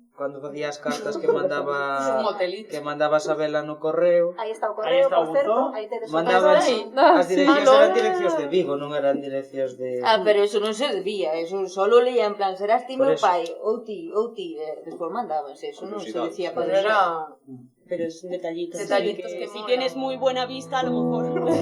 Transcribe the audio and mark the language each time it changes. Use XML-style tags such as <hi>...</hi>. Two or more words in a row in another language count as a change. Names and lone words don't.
<gl>Cando facías cartas que mandabas a vela no correo. Aí está o correo, por certo, aí tedes o mandabas as direccións eran direccións de Vigo, non eran direccións de... Pero eso non se debía, eso solo leía en plan, serás ti meu pai, ou ti, despois mandábanse, eso non se decía para eso.</gl> <es>Pero es un detallito. Detallitos que si tienes muy buena vista, a lo mejor.</es>